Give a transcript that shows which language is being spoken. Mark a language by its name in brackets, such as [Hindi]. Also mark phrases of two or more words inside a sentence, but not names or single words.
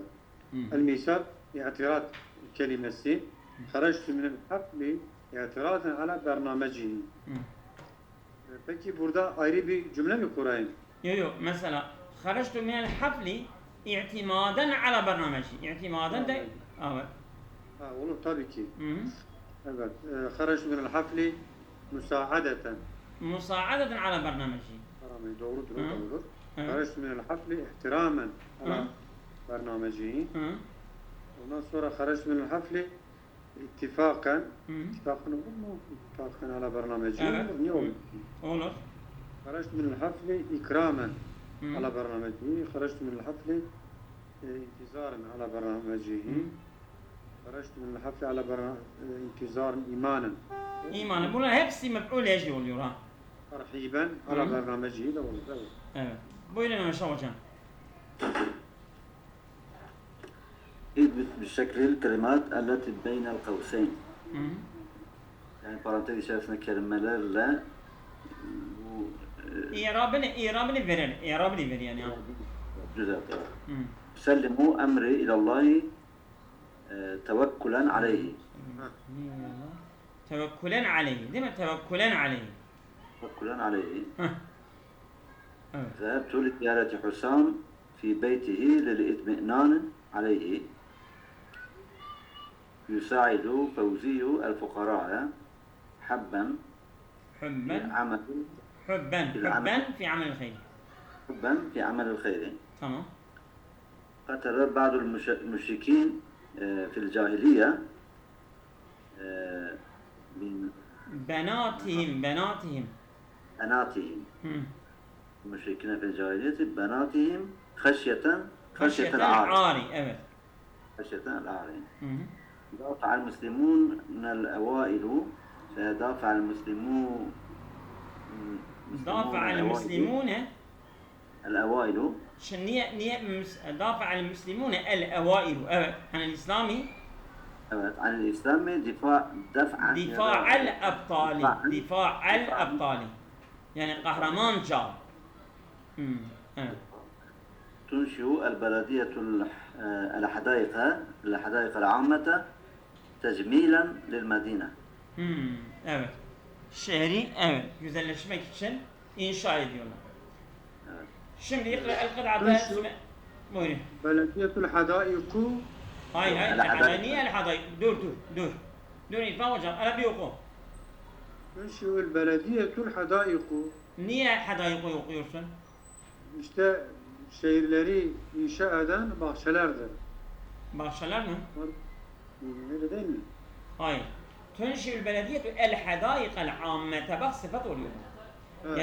[Arabic] المثال اعتراض kelimesi خرجت من الحقل اعتراضاً على برنامجه. [Turkish] Peki burada ayrı bir cümle mi kurayım? Yok. Mesela [Arabic] خرجت من الحفل اعتماداً على برنامجه. [Turkish] İ'timaden de evet. Olur tabii ki. Hı-hı. [Arabic] Evet. خرجت من الحفل مساعدة مساعدة على برنامجه. [Turkish] برنامج doğrudur, Hı. doğrudur. Hı. [Arabic] خرجت من الحفل احتراما على Hı. برنامجه. Hı. [Turkish] Ondan sonra [Arabic] خرجت من الحفل اتفاقا Hı. [Turkish] اتفاقا olur mu? [Arabic] اتفاقا على برنامجه [Turkish] Evet. olur. Niye olur? Olur. [Arabic] خرجت من الحفل إكراما Hı. على برنامجه. خرجت من الحفل انتظارا على برنامجه. Hı. خرجت من الحفل على انتظارا إيمانا. [Turkish] İmanı. Bunlar hepsi mef'ul ecli oluyor ha. [Arabic] ترحيبا على Hı. [Turkish] برنامجه de olur. Evet. Evet. Buyurun Ömer hocam. [Arabic] اثبت بالشكل الكلمات التي بين القوسين. Hı. [Turkish] Yani parantez içerisinde kelimelerle bu İrabını verelim. İrabını ver yani. düzelt. Hı. [Arabic] سلموا أمري إلى الله توكلا عليه. توكلاً عليه. [Turkish] Değil mi? [Arabic] توكلاً عليه. توكلا عليه. [Turkish] Heh. Evet. [Arabic] ذهبت لزيارة حسام في بيته للإطمئنان عليه. يساعد فوزي الفقراء حبا Hübben. عمل حباً. حباً في عمل خير. حبا في عمل الخير. [Turkish] Tamam. [Arabic] قتل بعض المشركين في الجاهلية من Benatihim. بناتهم Hı. المشركين في الجاهلية بناتهم خشية Haşyetel العار. [Turkish] ari. Evet. [Arabic] خشية العار. Hı hı. دافع المسلمون من الأوائل فدافع المسلمون دافع المسلمون الأوائل [Turkish] Şimdi niye [Arabic] دافع المسلمون الأوائل. [Turkish] Evet. Hani İslami evet, [Arabic] عن الإسلام دفعا دفاع الأبطال. دفاع الأبطال. [Turkish] Yani kahramanca. Hı. Evet. [Arabic] تنشئ البلدية الحدائق العامة تجميلا للمدينة. [Turkish] Evet. Şehri evet güzelleşmek için inşa ediyorlar. Evet. [Arabic] Şimdi اقرأ القطعة [Turkish] Nasıl? buyurun. [Arabic] بلدية الحدائق [Turkish] Hayır [Arabic] El-Hadayk. [Turkish] niye el-hadayk? Dur. Dur İrfan hocam ara bir oku. [Arabic] تنشئ البلدية الحدائق. [Turkish] Niye hadayıkı okuyorsun? İşte şehirleri inşa eden bahçelerdir. Bahçeler mi? Öyle değil mi? Hayır. [Arabic] تنشئ البلدية الحدائق العامة [Turkish] bak sıfat oluyor. Evet,